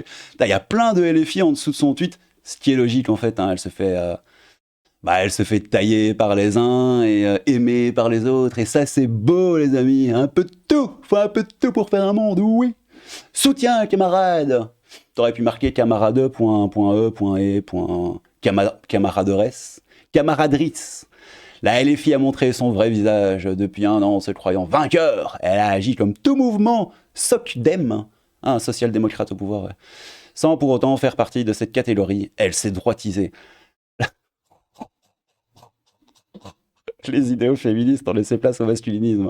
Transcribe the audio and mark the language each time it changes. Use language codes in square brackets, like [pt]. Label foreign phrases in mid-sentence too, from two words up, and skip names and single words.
[fr] Il y a plein de LFI en dessous de son tweet, ce qui est logique en fait. Hein, elle se fait tailler par les uns et aimer par les autres. Et ça c'est beau les amis, un peu de tout. Faut un peu de tout pour faire un monde, oui. Soutien camarades. T'aurais pu marquer camarade.e.e. Camaraderesse, camaraderie. La LFI a montré son vrai visage depuis 1 an, se croyant vainqueur. Elle a agi comme tout mouvement SOCDEM, un social-démocrate au pouvoir, ouais. Sans pour autant faire partie de cette catégorie. Elle s'est droitisée. Les idéaux féministes ont laissé place au masculinisme.